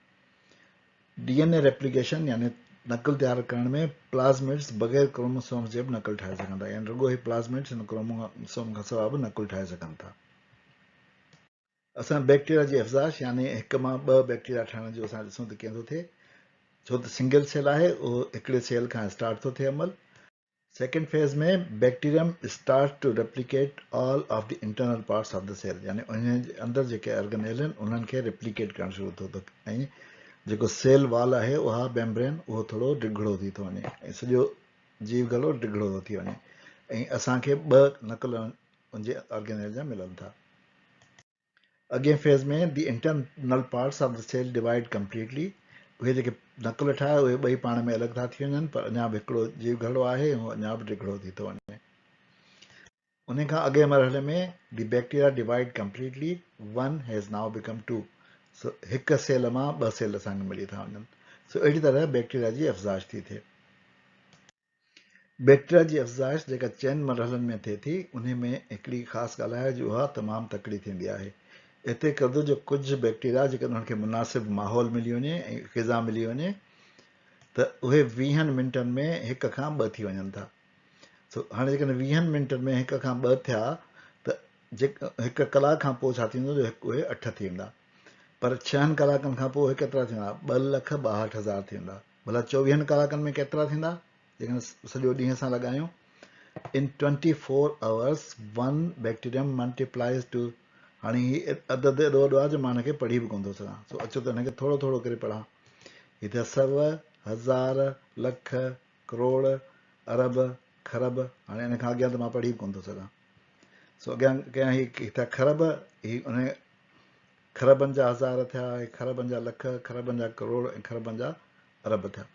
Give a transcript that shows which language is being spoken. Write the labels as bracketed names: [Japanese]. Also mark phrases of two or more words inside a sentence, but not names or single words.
[English] DNA replication [Sindhi] यानी नकुल तयारु करण में प्लाज़मिड्स बग़ैर क्रोमोसोम्स जे बि नकुल ठाहे सघनि था, यानी रुॻो ई प्लाज़मिड्स हिन क्रोमोसोम खां सवाइ बि नकुल ठाहे सघनि था। असां बैक्टीरिया जी अफ़ज़ाइश यानी हिकु मां ॿ बैक्टीरिया ठहण जो असां ॾिसूं त कीअं थो थिए। छो त [English] single cell [Sindhi] आहे, उहो हिकिड़े सेल खां स्टार्ट थो थिए अमल। [English] second phase में bacterium start to replicate all of the internal parts of the cell, [Sindhi] यानी उन जे अंदरि जेके ऑर्गेनेल आहिनि उन्हनि खे रेप्लिकेट करणु शुरू थो थिए। ऐं जेको सेल वॉल आहे, उहा मेम्ब्रेन, उहो थोरो डिघड़ो थी थो वञे ऐं सॼो जीव गलो डिघड़ो थो थी वञे ऐं असांखे ॿ नकुल उनजे ऑर्गेनेल जा मिलनि था। अॻे फेज़ में [English] the internal parts of the cell divide completely, [Sindhi] उहे जेके नकुल ठाहे उहे ॿई पाण में अलॻि था थी वञनि, पर अञा बि हिकिड़ो जीव घड़ो आहे ऐं अञा बि टिकड़ो थी थो वञे। उन खां अॻे मरहले में [English] the bacteria divide completely, one has now become two, [Sindhi] सो हिकु सेल मां ॿ सेल असांखे मिली था वञनि। सो अहिड़ी तरह बैक्टीरिया जी अफ़ज़ाइश थी थिए। बैक्टीरिया जी अफ़ज़ाइश जेका चइनि मरहलनि में थिए थी, उन में हिकिड़ी ख़ासि ॻाल्हि आहे जो उहा तमामु तकड़ी थींदी आहे। हिते कदुर जो कुझु बैक्टीरिया जेके उन्हनि खे मुनासिबु माहौल मिली वञे ऐं ग़िज़ा मिली वञे त उहे 20 मिंटनि में हिक खां ॿ थी वञनि था। सो हाणे जेकॾहिं 20 मिंटनि में हिक खां ॿ थिया त हिकु कलाक खां पोइ छा थींदो जो उहे 8 थी वेंदा, पर 6 कलाकनि खां पोइ उहे केतिरा थींदा, 2,62,000 थी वेंदा। भला 24 कलाकनि में केतिरा थींदा जेकॾहिं सॼो ॾींहं असां लॻायूं? [English] in 24 hours one bacterium multiplies to, [Sindhi] हाणे हीअ अदद एॾो वॾो आहे जो मां हिनखे पढ़ी बि कोन थो सघां, सो अचो त हिनखे थोरो थोरो करे पढ़ां। हिते 100, 1000, लख, करोड़, अरब, खरब, हाणे हिन खां अॻियां त मां पढ़ी बि कोन थो सघां। सो अॻियां कयां, हिते खरब, ही उन खरबनि जा हज़ार थिया, खरबनि जा लख, खरबनि जा करोड़ ऐं खरबनि जा अरब थिया।